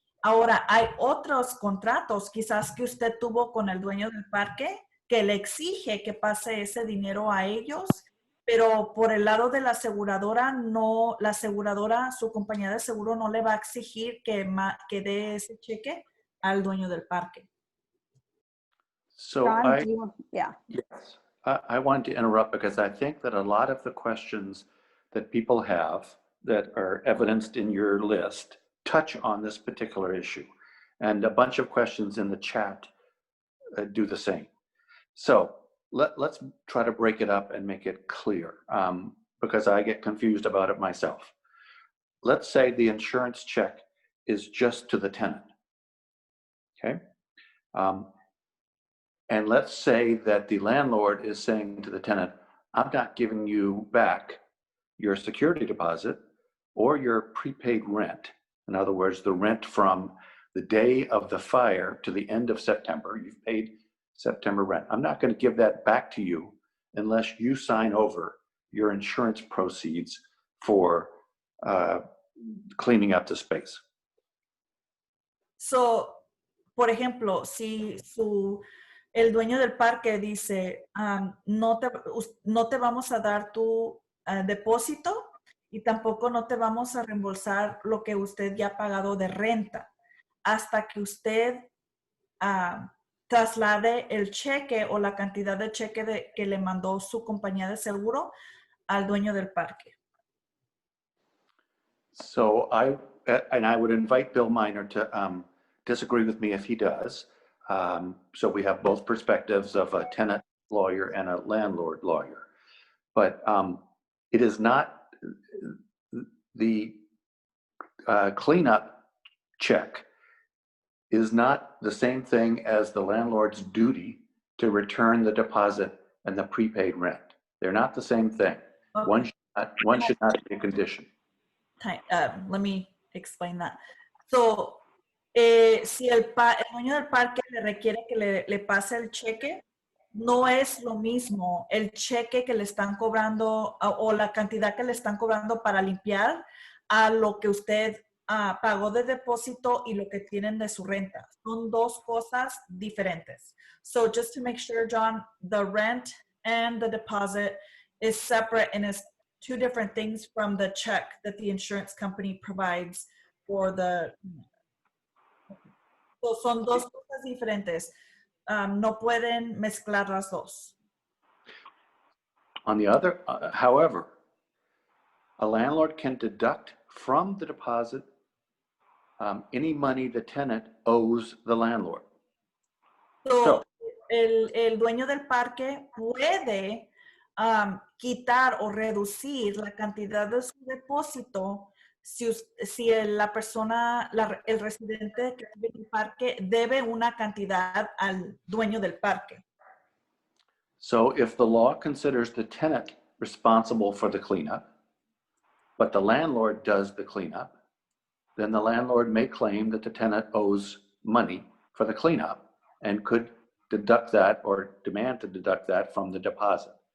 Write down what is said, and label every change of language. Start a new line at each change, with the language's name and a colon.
Spanish: Ahora, hay otros contratos quizás que usted tuvo con el dueño del parque que le exige que pase ese dinero a ellos, pero por el lado de la aseguradora, no, la aseguradora, su compañía de seguro no le va a exigir que dé ese cheque al dueño del parque.
English: So John, do you want, yeah. yes, I wanted to interrupt because I think that a lot of the questions that people have that are evidenced in your list touch on this particular issue. And a bunch of questions in the chat do the same. So let's try to break it up and make it clear because I get confused about it myself. Let's say the insurance check is just to the tenant, okay? And let's say that the landlord is saying to the tenant, I'm not giving you back your security deposit or your prepaid rent. In other words, the rent from the day of the fire to the end of September, you've paid September rent. I'm not going to give that back to you unless you sign over your insurance proceeds for cleaning up the space.
Spanish: So, por ejemplo, si el dueño del parque dice, no te vamos a dar tu depósito y tampoco no te vamos a reembolsar lo que usted ya ha pagado de renta hasta que usted traslade el cheque o la cantidad de cheque que le mandó su compañía de seguro al dueño del parque.
English: So I would invite Bill Miner to disagree with me if he does. So we have both perspectives of a tenant lawyer and a landlord lawyer. But it is not the cleanup check is not the same thing as the landlord's duty to return the deposit and the prepaid rent. They're not the same thing. Okay. One should not be a condition. Let me explain that.
Spanish: So, si el dueño del parque le requiere que le pase el cheque, no es lo mismo el cheque que le están cobrando o la cantidad que le están cobrando para limpiar a lo que usted pagó de depósito y lo que tienen de su renta. Son dos cosas diferentes.
English: So just to make sure, John, the rent and the deposit is separate and is two different things from the check that the insurance company provides for the...
Spanish: So son dos cosas diferentes. No pueden mezclar las dos.
English: On the other, however, a landlord can deduct from the deposit any money the tenant owes the landlord.
Spanish: So, el dueño del parque puede quitar o reducir la cantidad de su depósito si la persona, el residente que vive en el parque debe una cantidad al dueño del parque.
English: So if the law considers the tenant responsible for the cleanup, but the landlord does the cleanup, then the landlord may claim that the tenant owes money for the cleanup and could deduct that or demand to deduct that from the deposit.